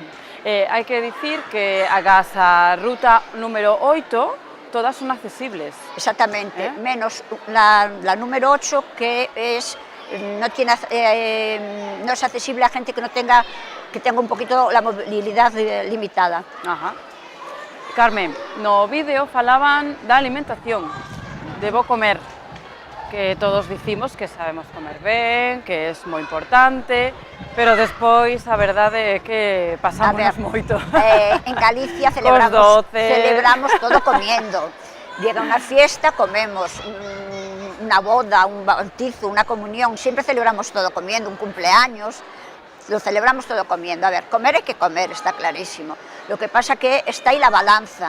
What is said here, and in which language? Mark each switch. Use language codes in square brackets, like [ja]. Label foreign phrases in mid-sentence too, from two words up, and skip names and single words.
[es] Hay que decir que hagas a ruta número 8, todas son accesibles. Exactamente, menos la número 8 que no es accesible a gente que tenga un poquito la movilidad limitada. Ajá. Carmen, [gl] no vídeo falaban da alimentación, de bo comer, que todos dicimos que sabemos comer ben, que é moi importante, pero despois a verdade é que pasamos moito. [es] En Galicia celebramos todo comiendo. Llega una fiesta, comemos, una boda, un bautizo, una comunión, siempre celebramos todo comiendo, un cumpleaños, lo celebramos todo comiendo. A ver, comer hay que comer, está clarísimo. Lo que pasa que está ahí la balanza.